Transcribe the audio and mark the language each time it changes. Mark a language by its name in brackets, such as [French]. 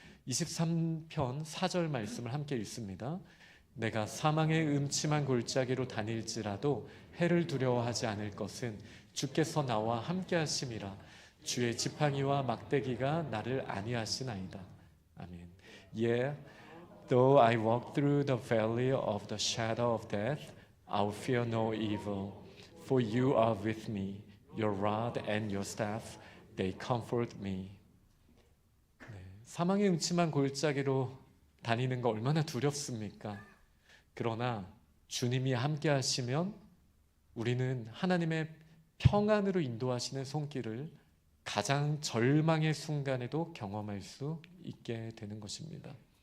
[Korean] 23편 4절 말씀을 함께 읽습니다. 내가 사망의 음침한 골짜기로 다닐지라도 해를 두려워하지 않을 것은 주께서 나와 함께 하심이라. 주의 지팡이와 막대기가 나를 안위하시나이다. 아멘. [English] Yeah, though I walk through the valley of the shadow of death, I will fear no evil, for you are with me. Your rod and your staff, they comfort me. [Korean] 네, 사망의 음침한 골짜기로 다니는 거 얼마나 두렵습니까? 그러나 주님이 함께 하시면 우리는 하나님의 평안으로 인도하시는 손길을 가장 절망의 순간에도 경험할 수 있게 되는 것입니다.